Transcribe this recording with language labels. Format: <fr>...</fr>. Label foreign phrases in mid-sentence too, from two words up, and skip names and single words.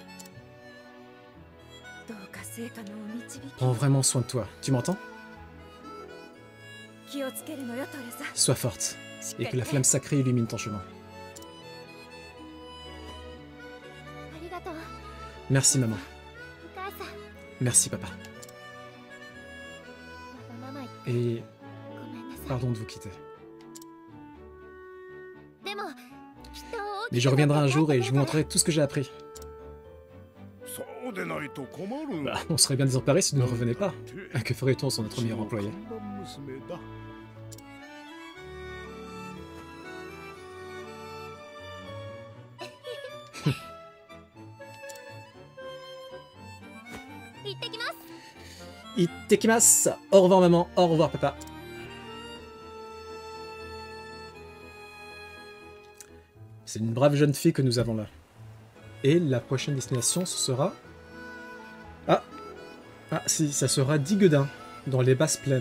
<fr>Prends vraiment soin de toi, tu m'entends? Sois forte, et que la flamme sacrée illumine ton chemin. Merci maman.</fr> <ja>お母さん、</ja> <fr>Merci papa.</fr> <ja>わがまま言って</ja> <fr>Et</fr> <ja>ごめんなさい。</ja> <fr>pardon de vous quitter.</fr> <ja>でも、きっと大</ja> <fr>Mais</fr> <ja>き</ja> <fr>je</fr> <ja>くなって</ja> <fr>reviendrai un</fr> <ja>帰って</ja> <fr>jour et</fr> <ja>く</ja> <fr>je</fr> <ja>る</ja> <fr>vous</fr> <ja>から</ja> <fr>montrerai tout ce que j'ai appris.</fr> <ja>そうでないと困る。</ja> <fr>Bah, on serait bien désemparés si vous ne revenez pas.</fr> <ja>て</ja> <fr>Que ferait-on sans notre</fr> <ja>うち</ja> <fr>meilleur</fr> <ja>の看</ja> <fr>employé?</fr> <ja>板娘だ。行ってきます。 Ittekimasu.</ja> <fr>Au revoir maman, au revoir papa. C'est une brave jeune fille que nous avons là. Et la prochaine destination, ce sera... Ah si, ça sera Diguedin, dans les basses plaines.</fr>